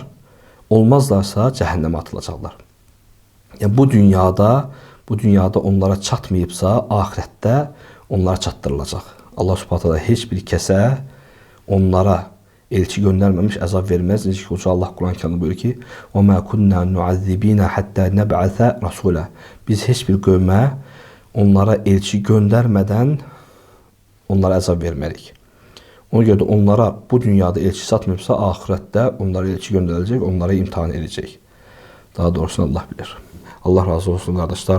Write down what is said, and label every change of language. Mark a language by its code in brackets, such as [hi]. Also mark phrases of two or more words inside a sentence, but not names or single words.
[az] Olmazlarsa, cəhənnəmə atılacaqlar. Yəni, bu dünyada onlara çatmayıbsa, ahirətdə onlara çatdırılacaq. Allah [ar] سبحانه تعالى [az] heç bir kəsə onlara elçi göndərməmiş əzab verməz. Necə ki, Uca Allah Quran-Kərimdə buyurur ki, [ar] وَمَا كُنَّا نُعَذِّبِينَ حَتَّى نَبْعَثَ رَسُولًا. [az] Biz heç bir qövmə onlara elçi göndərmədən onlara əzab vermərik. Ona görə də onlara bu dünyada elçi çatmayıbsa, ahirətdə onlara elçi göndəriləcək, onlara imtihan edəcək. Daha doğrusunu Allah bilir. Allah razı olsun, qardaşlar.